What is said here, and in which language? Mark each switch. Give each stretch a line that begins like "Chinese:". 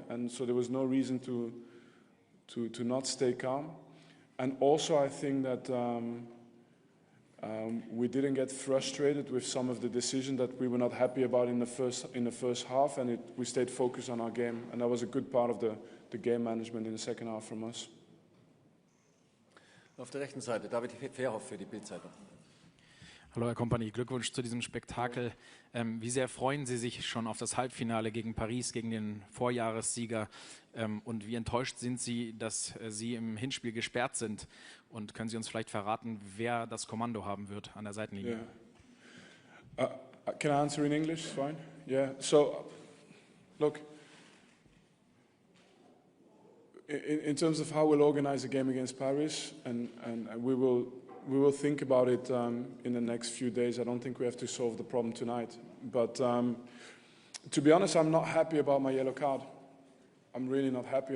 English: And so there was no reason to not stay calm. And also I think that We didn't get frustrated with some of the decisions that we were not happy about in the first half, and we stayed focused on our game, and that was a good part of the game management in the second half from us.
German: Auf der rechten Seite, David Verhoff für die Bild-Zeitung. Hallo Herr Kompany, Glückwunsch zu diesem Spektakel. Wie sehr freuen Sie sich schon auf das Halbfinale gegen Paris, gegen den Vorjahressieger? Und wie enttäuscht sind Sie, dass Sie im Hinspiel gesperrt sind? Und können Sie uns vielleicht verraten, wer das Kommando haben wird an der Seitenlinie?
English: Yeah. Can I answer in English? Fine. Yeah. So, look, in terms of how we'll organize a game against Paris, and we will think about it in the next few days. I don't think we have to solve the problem tonight. But to be honest, I'm not happy about my yellow card. I'm really not happy.